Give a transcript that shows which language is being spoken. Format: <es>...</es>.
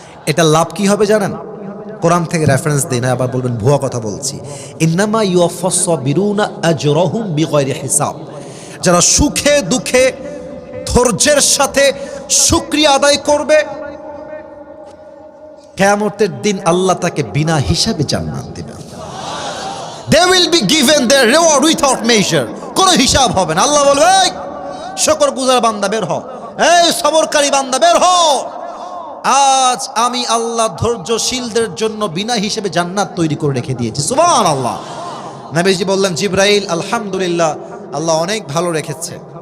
<bn>এটা লাভ কি হবে জানেন? কোরআন থেকে রেফারেন্স দিই না, আবার বলবেন ভুয়া কথা বলছি।</bn> <ar>ইন্নামা ইউওয়াফাস সাবিরুনা আজরাহুম বিগাইরি হিসাব।</ar> <bn>যারা সুখে দুঃখে ধৈর্যের সাথে শুকরিয়া আদায় করবে, কিয়ামতের দিন আল্লাহ তাকে বিনা হিসাবে জান্নাত দিবেন।</bn> <en>They will be given their reward without measure.</en> <bn>কোনো হিসাব হবে না। আল্লাহ বলবে, এই শুকরগুজার বান্দা বের হও, এই সবরকারী বান্দা বের হও। আজ আমি আল্লাহ ধৈর্যশীলদের জন্য বিনা হিসেবে জান্নাত তৈরি করে রেখে দিয়েছি। সুবহানাল্লাহ। নবীজি বললেন, জিবরাইল আলহামদুলিল্লাহ, আল্লাহ অনেক ভালো রেখেছে।</bn>